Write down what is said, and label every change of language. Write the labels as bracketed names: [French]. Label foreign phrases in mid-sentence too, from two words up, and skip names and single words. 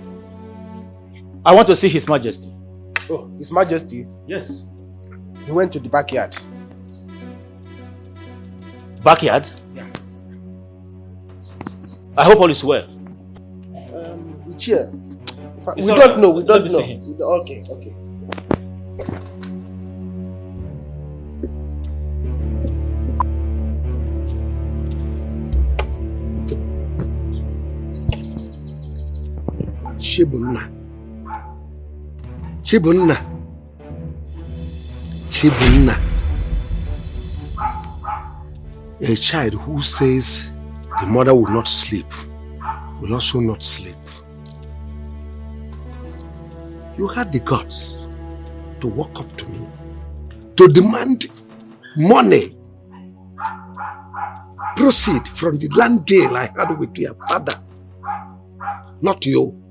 [English] I want to see His Majesty. Oh, His Majesty? Yes. He went to the backyard. Backyard? Yes. I hope all is well. Chair. We all don't right. know. We Let don't me know. see him. Okay, okay. Chibunna. Chibunna. Chibunna. A child who says the mother will not sleep will also not sleep. You had the guts to walk up to me, to demand money, proceed from the land deal I had with your father, not you.